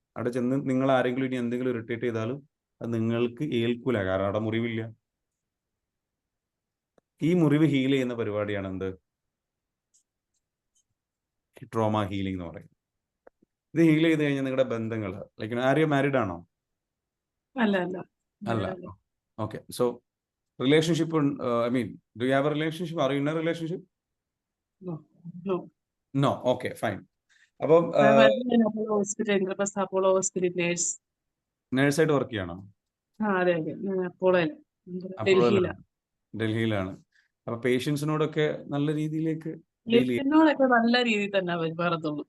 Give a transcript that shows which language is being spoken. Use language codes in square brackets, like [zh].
[ml] അവിടെ ചെന്ന് നിങ്ങൾ ആരെങ്കിലും ഇനി എന്തെങ്കിലും ഇറിറ്റേറ്റ് ചെയ്താലും അത് നിങ്ങൾക്ക് ഏൽക്കൂല, കാരണം അവിടെ മുറിവില്ല. ഈ മുറിവ് ഹീൽ ചെയ്യുന്ന പരിപാടിയാണ് എന്ത്? ട്രോമ ഹീലിംഗ് എന്ന് പറയുന്നത്. ഇത് ഹീൽ ചെയ്ത് കഴിഞ്ഞാൽ നിങ്ങളുടെ ബന്ധങ്ങൾ, ലൈക്ക് ആരെയും മാരീഡ് ആണോ? അല്ല അല്ല അല്ല. അല്ല. [en] Okay, so relationship, I mean, do you have a relationship? Are you in a relationship? No, no. No. Okay, fine. അപ്പം ഞാൻ working in Apollo Hospital, Indraprastha Apollo hospital nurse. [ml] നേഴ്സായിട്ട് work ചെയ്യണോ? അതെ അതെ, ഞാൻ അപ്പോളോയിൽ അപ്പോളോയിലാണ്, ഡൽഹിയിലാണ്. അപ്പൊ പേഷ്യൻസിനോടൊക്കെ നല്ല രീതിയിലേക്ക് ഡീൽ ചെയ്യും. പേഷ്യന്റിനോടൊക്കെ നല്ല രീതിയിൽ തന്നെ പെരുമാറത്തുള്ളൂ.